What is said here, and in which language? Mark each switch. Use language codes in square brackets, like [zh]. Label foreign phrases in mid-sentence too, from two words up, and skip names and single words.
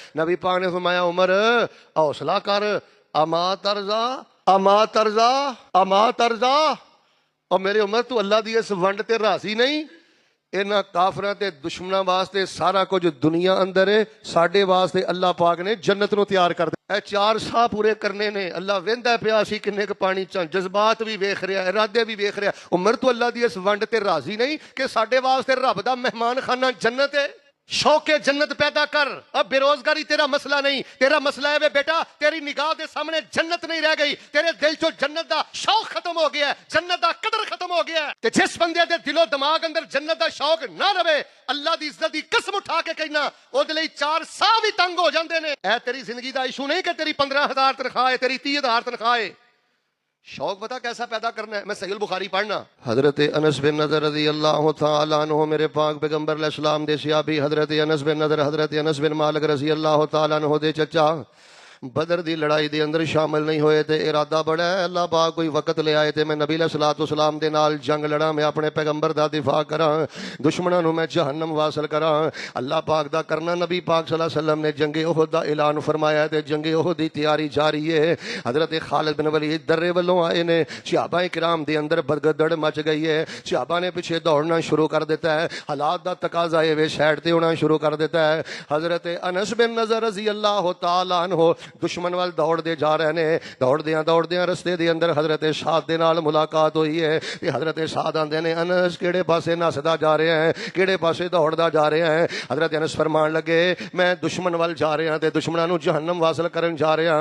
[pa] ਨਬੀ ਪਾਕ ਨੇ ਫ਼ਰਮਾਇਆ ਉਮਰ ਹੌਸਲਾ ਕਰ, [ar] أما ترضى أما ترضى أما ترضى, [pa] ਔਰ ਮੇਰੇ ਉਮਰ ਤੂੰ ਅੱਲਾਹ ਦੀ ਇਸ ਵੰਡ ਤੇ ਰਾਜ਼ੀ ਨਹੀਂ? ਇਨ੍ਹਾਂ ਕਾਫ਼ਰਾਂ ਤੇ ਦੁਸ਼ਮਣਾਂ ਵਾਸਤੇ ਸਾਰਾ ਕੁਝ ਦੁਨੀਆ ਅੰਦਰ ਹੈ, ਸਾਡੇ ਵਾਸਤੇ ਅੱਲਾਹ ਪਾਕ ਨੇ ਜੰਨਤ ਨੂੰ ਤਿਆਰ ਕਰ ਦਿੱਤਾ। ਇਹ 4 ਸਾਹ ਪੂਰੇ ਕਰਨੇ ਨੇ। ਅੱਲਾ ਵੇਂਦਾ ਪਿਆ ਸੀ ਕਿੰਨੇ ਕ ਪਾਣੀ ਚ, ਜਜ਼ਬਾਤ ਵੀ ਵੇਖ ਰਿਹਾ, ਇਰਾਦੇ ਵੀ ਵੇਖ ਰਿਹਾ। ਉਮਰ ਤੋਂ ਅੱਲਾ ਦੀ ਇਸ ਵੰਡ ਤੇ ਰਾਜ਼ੀ ਨਹੀਂ ਕਿ ਸਾਡੇ ਵਾਸਤੇ ਰੱਬ ਦਾ ਮਹਿਮਾਨ ਖਾਨਾ ਜੰਨਤ ਹੈ? [ur] شوقِ جنت پیدا کر. اب بے روزگاری تیرا مسئلہ نہیں، تیرا مسئلہ ہے وے بیٹا تیری نگاہ کے سامنے جنت نہیں رہ گئی, [pa] ਤੇਰੇ ਦਿਲ ਚੋਂ ਜੰਨਤ ਦਾ ਸ਼ੌਕ ਖ਼ਤਮ ਹੋ ਗਿਆ ਹੈ, ਜੰਨਤ ਦਾ ਕਦਰ ਖ਼ਤਮ ਹੋ ਗਿਆ ਹੈ। ਤੇ ਜਿਸ ਬੰਦੇ ਦੇ ਦਿਲੋ ਦਿਮਾਗ਼ ਅੰਦਰ ਜੰਨਤ ਦਾ ਸ਼ੌਕ ਨਾ ਰਵੇ, ਅੱਲਾਹ ਦੀ ਇੱਜ਼ਤ ਦੀ ਕਸਮ ਉਠਾ ਕੇ ਕਹਿਣਾ ਓਦੇ ਲਈ 4 ਸਾਹ ਭੀ ਤੰਗ ਹੋ ਜਾਂਦੇ ਨੇ। ਐ ਤੇਰੀ ਜ਼ਿੰਦਗੀ ਦਾ ਇਸ਼ੂ ਨਹੀਂ ਕਿ ਤੇਰੀ 15,000 ਤਨਖ਼ਾਹ ਹੈ, ਤੇਰੀ 30,000 ਤਨਖ਼ਾਹ ਹੈ। ਸ਼ੌਕ ਪਤਾ ਕੈਸਾ ਪੈਦਾ ਕਰਨਾ ਹੈ? ਮੈਂ ਸਹੀਹ ਬੁਖ਼ਾਰੀ ਪੜ੍ਹਨਾ, ਹਜ਼ਰਤ ਅਨਸ ਬਿਨ ਨਜ਼ਰ [ar] رضي الله تعالى عنه, [pa] ਮੇਰੇ ਪਾਕ ਪੈਗ਼ੰਬਰ ਅਲੈਹਿੱਸਲਾਮ ਦੇ ਸਹਾਬੀ ਹਜ਼ਰਤ ਅਨਸ ਬਿਨ ਨਜ਼ਰ, ਹਜ਼ਰਤ ਅਨਸ ਬਿਨ ਮਾਲਿਕ [ar] رضي الله تعالى عنه [pa] ਦੇ ਚਾਚਾ ਬਦਰ ਦੀ ਲੜਾਈ ਦੇ ਅੰਦਰ ਸ਼ਾਮਲ ਨਹੀਂ ਹੋਏ ਤੇ ਇਰਾਦਾ ਬੜਾ ਹੈ ਅੱਲਾਹ ਪਾਕ ਕੋਈ ਵਕਤ ਲੈ ਆਏ ਤੇ ਮੈਂ ਨਬੀ [ar] عليه الصلاة والسلام [pa] ਦੇ ਨਾਲ ਜੰਗ ਲੜਾਂ, ਮੈਂ ਅਪਣੇ ਪੈਗ਼ੰਬਰ ਦਾ ਦਿਫ਼ਾ ਕਰਾਂ, ਦੁਸ਼ਮਣਾਂ ਨੂੰ ਮੈਂ ਜਹੰਨਮ ਵਾਸਲ ਕਰਾਂ। ਅੱਲਾਹ ਪਾਕ ਦਾ ਕਰਨਾ। ਨਬੀ ਪਾਕ [ar] صلى الله عليه وسلم [pa] ਨੇ ਜੰਗੇ ਉਹਦ ਦਾ ਐਲਾਨ ਫ਼ਰਮਾਇਆ ਤੇ ਜੰਗੇ ਉਹਦ ਦੀ ਤਿਆਰੀ ਜਾਰੀ ਹੈ। ਹਜ਼ਰਤ ਖ਼ਾਲਿਦ ਬਿਨ ਵਲੀਦ ਦੱਰੇ ਵੱਲੋਂ ਆਏ ਨੇ, ਸਹਾਬਾ ਕਿਰਾਮ ਦੇ ਅੰਦਰ ਬਦਗਦੜ ਮਚ ਗਈ ਹੈ, ਸਹਾਬਾ ਨੇ ਪਿੱਛੇ ਦੌੜਨਾ ਸ਼ੁਰੂ ਕਰ ਦਿੱਤਾ ਹੈ, ਹਾਲਾਤ ਦਾ ਤਕਾਜ਼ਾ ਹੈ ਵੇ ਸਾਈਡ ਤੇ ਹੋਣਾ ਸ਼ੁਰੂ ਕਰ ਦਿੱਤਾ ਹੈ। ਹਜ਼ਰਤ ਅਨਸ ਬਿਨ ਨਜ਼ਰ [ar] رضي الله تعالى عنه [pa] ਦੁਸ਼ਮਣ ਵੱਲ ਦੌੜਦੇ ਜਾ ਰਹੇ ਨੇ, ਦੌੜਦਿਆਂ ਰਸਤੇ ਦੇ ਅੰਦਰ ਹਜ਼ਰਤ ਸਾਦ ਦੇ ਨਾਲ ਮੁਲਾਕਾਤ ਹੋਈ ਹੈ ਤੇ ਹਜ਼ਰਤ ਸਾਦ ਆਂਦੇ ਨੇ ਅਨਸ ਕਿਹੜੇ ਪਾਸੇ ਨੱਸਦਾ ਜਾ ਰਹੇ ਹੈਂ, ਕਿਹੜੇ ਪਾਸੇ ਦੌੜਦਾ ਜਾ ਰਹੇ ਹੈਂ? ਹਜ਼ਰਤ ਅਨਸ ਫ਼ਰਮਾਣ ਲੱਗੇ ਮੈਂ ਦੁਸ਼ਮਣ ਵੱਲ ਜਾ ਰਿਹਾ ਤੇ ਦੁਸ਼ਮਣਾਂ ਨੂੰ ਜਹੰਨਮ ਵਾਸਲ ਕਰਨ ਜਾ ਰਿਹਾ।